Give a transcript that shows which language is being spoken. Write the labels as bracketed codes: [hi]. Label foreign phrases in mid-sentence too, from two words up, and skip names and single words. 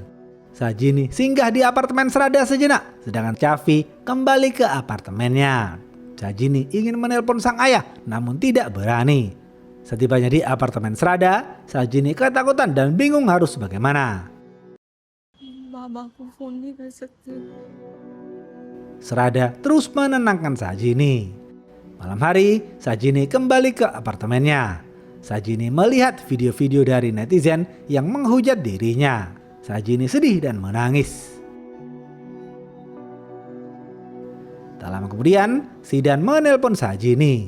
[id] Sajini singgah di apartemen Srada sejenak, sedangkan Chavi kembali ke apartemennya. Sajini ingin menelpon sang ayah, namun tidak berani. Setibanya di apartemen Srada, Sajini ketakutan dan bingung harus bagaimana. [hi] Mamaku phone नहीं कर सकती. [id] Srada terus menenangkan Sajini. Malam hari, Sajini kembali ke apartemennya. Sajini melihat video-video dari netizen yang menghujat dirinya. Sajini sedih dan menangis. Tak lama kemudian, Sidan menelpon Sajini.